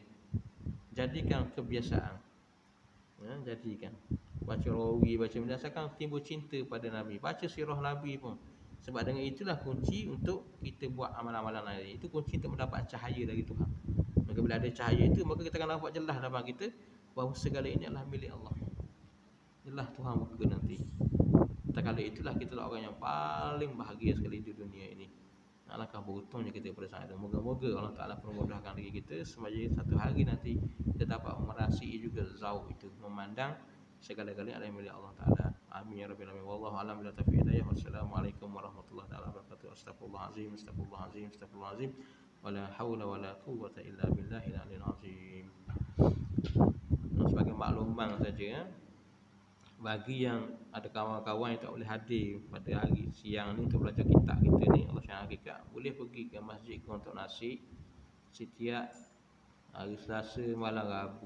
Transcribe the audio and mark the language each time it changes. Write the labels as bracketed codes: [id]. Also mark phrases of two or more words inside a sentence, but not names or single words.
[ms] Jadikan kebiasaan. Jadikan. Baca rawi, baca berdasarkan timbul cinta pada Nabi. Baca sirah Nabi pun. Sebab dengan itulah kunci untuk kita buat amalan-amalan lain. Itu kunci untuk mendapat cahaya dari Tuhan. Maka bila ada cahaya itu, maka kita akan nampak jelas dalam kita bahawa segala ini adalah milik Allah. Jelas Tuhan muka nanti. Kala itulah kita orang yang paling bahagia sekali di dunia ini. Alangkah beruntungnya kita pada saat itu. Moga-moga Allah Ta'ala memudahkan diri kita semaya satu hari nanti kita dapat merasai juga zauq itu, memandang segala-galanya adalah milik Allah Ta'ala. [ar] آمين يا رب العالمين. والله أعلم بالتوفيق الهداية. والسلام عليكم ورحمة الله وبركاته. أستغفر الله العظيم. ولا حول ولا قوة إلا بالله العلي العظيم. [ms] Sebagai makluman saja, bagi yang ada kawan-kawan yang tak boleh hadir pada hari siang ni untuk belajar kitab kita ni, Allah Subhanahu hakikat, boleh pergi ke masjid untuk nasi setiap hari Selasa malam Rabu.